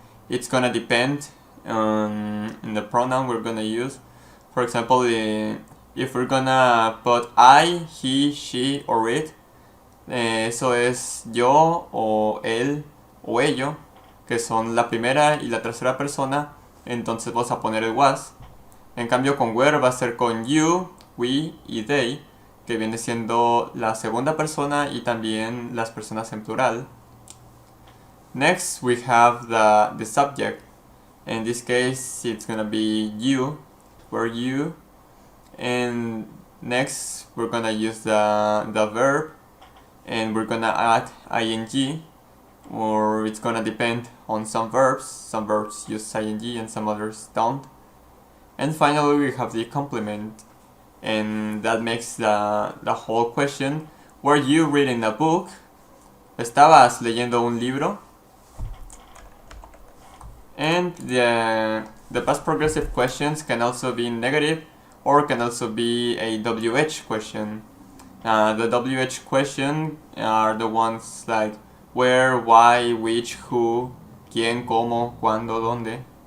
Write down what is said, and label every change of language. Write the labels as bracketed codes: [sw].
[en] it's gonna depend on the pronoun we're gonna use. For example, if we're gonna put I, he, she, or it, [es] eso es yo o él o ello, que son la primera y la tercera persona, entonces vamos a poner el was. En cambio con where va a ser con you, we y they, que viene siendo la segunda persona y también las personas en plural. [en] Next we have the subject. In this case it's gonna be you, where you, and next we're gonna use the verb, and we're gonna add ing, or it's gonna depend on some verbs. Some verbs use ing and some others don't. And finally we have the complement, and that makes the whole question. Were you reading a book? [es] ¿Estabas leyendo un libro? [en] And the past progressive questions can also be negative or can also be a WH question. The WH question are the ones like where, why, which, who, [es] quién, cómo, cuándo, dónde.